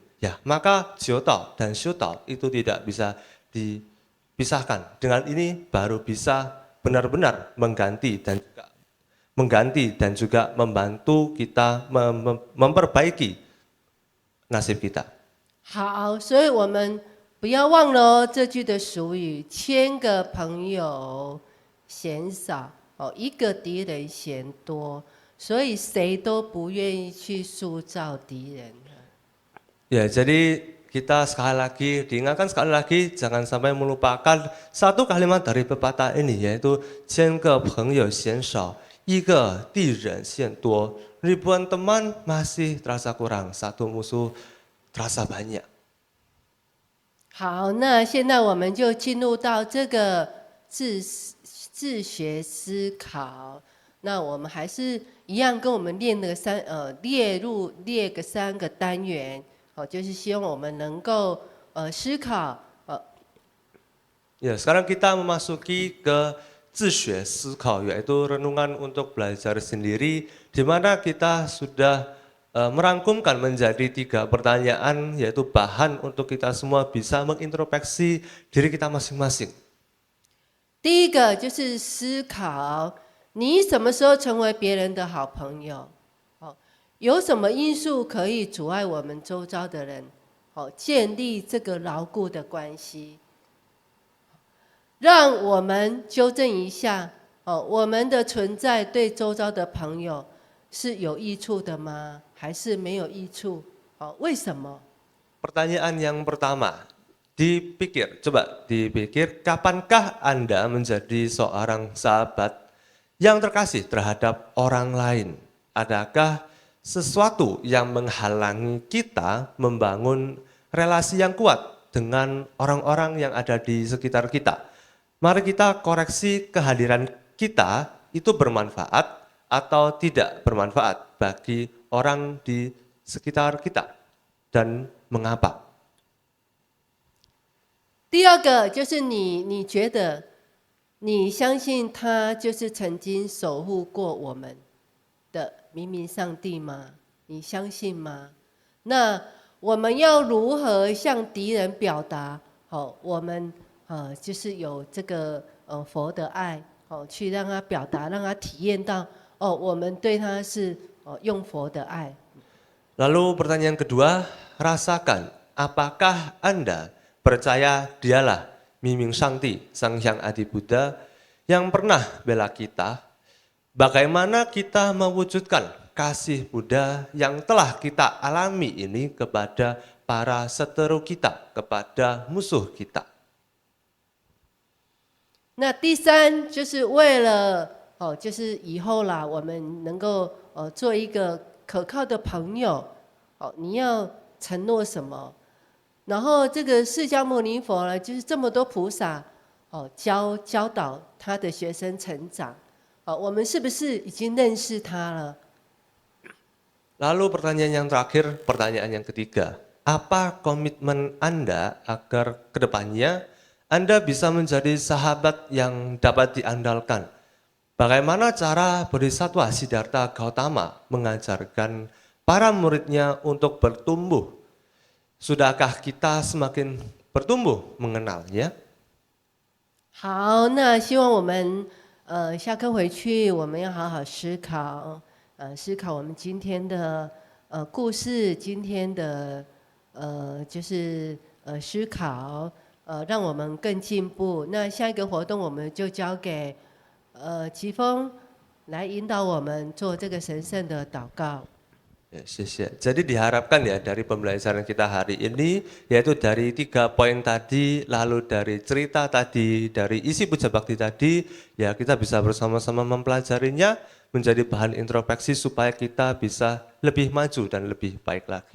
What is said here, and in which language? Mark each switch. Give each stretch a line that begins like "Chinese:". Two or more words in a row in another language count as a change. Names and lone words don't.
Indonesian: Ya, maka jotau dan syutau itu tidak bisa dipisahkan. Dengan ini baru bisa benar-benar mengganti dan juga membantu kita memperbaiki nasib kita.
Chinese: 好，所以我们不要忘了哦，这句的俗语：千个朋友嫌少，一个敌人嫌多。所以谁都不愿意去塑造敌人。
Indonesian: Ya, jadi kita sekali lagi diingatkan sekali lagi jangan sampai melupakan satu kalimat dari pepatah ini yaitu
Chinese: 千个朋友嫌少，一个敌人嫌多.
Indonesian: Ribuan teman masih terasa kurang, satu musuh terasa banyak.
Chinese: 好，那现在我们就进入到这个自学思考。那我们还是一样跟我们列个三个单元。就是希望我们能够思考。
Indonesian: Ya, sekarang kita memasuki ke
Chinese: 自学思考
Indonesian: yaitu renungan untuk belajar sendiri di mana kita sudah merangkumkan menjadi 3 pertanyaan yaitu bahan untuk kita semua bisa mengintrospeksi diri kita masing-masing.
Chinese: 第一个就是思考，你什么时候成为别人的好朋友？有什么因素可以阻碍我们周遭的人，建立这个牢固的关系？让我们纠正一下，我们的存在对周遭的朋友是有益处的吗？还是没有益处？为什么？
Indonesian: Pertanyaan yang pertama, coba dipikir, kapankah Anda menjadi seorang sahabat yang terkasih terhadap orang lain? Adakah sesuatu yang menghalangi kita membangun relasi yang kuat dengan orang-orang yang ada di sekitar kita. Mari kita koreksi kehadiran kita itu bermanfaat atau tidak bermanfaat bagi orang di sekitar kita dan mengapa.
Chinese: 第二个就是你觉得，你相信他就是曾经守护过我们的明明上帝吗？你相信吗？那我们要如何向敌人表达？我们就是有这个佛的爱，去让他表达，让他体验到我们对他是用佛的爱。
Indonesian: Lalu pertanyaan kedua, rasakan apakah Anda percaya dialah Miming Sangti, Sang Hyang Adi Buddha yang pernah bela kita. Bagaimana kita mewujudkan kasih Buddha yang telah kita alami ini kepada para seteru kita, kepada musuh kita.
Chinese: 那第三就是为了就是以后啦，我们能够做一个可靠的朋友，你要承诺什么？然后这个释迦牟尼佛呢，就是这么多菩萨教导他的学生成长。我们是不是已经认识他了？
Indonesian: Lalu pertanyaan yang terakhir, pertanyaan yang ketiga. Apa komitmen Anda agar kedepannya Anda bisa menjadi sahabat yang dapat diandalkan. Bagaimana cara Bodhisattva Siddhartha Gautama mengajarkan para muridnya untuk bertumbuh? Sudahkah kita semakin bertumbuh mengenalnya?
Chinese: 好，那希望我们下课回去，我们要好好思考，思考我们今天的故事，今天的就是思考，让我们更进步。那下一个活动我们就交给吉峰来引导我们做这个神圣的祷告。
Indonesian: Ya, jadi diharapkan ya dari pembelajaran kita hari ini, yaitu dari 3 poin tadi, lalu dari cerita tadi, dari isi puja bakti tadi, ya kita bisa bersama-sama mempelajarinya, menjadi bahan introspeksi supaya kita bisa lebih maju dan lebih baik lagi.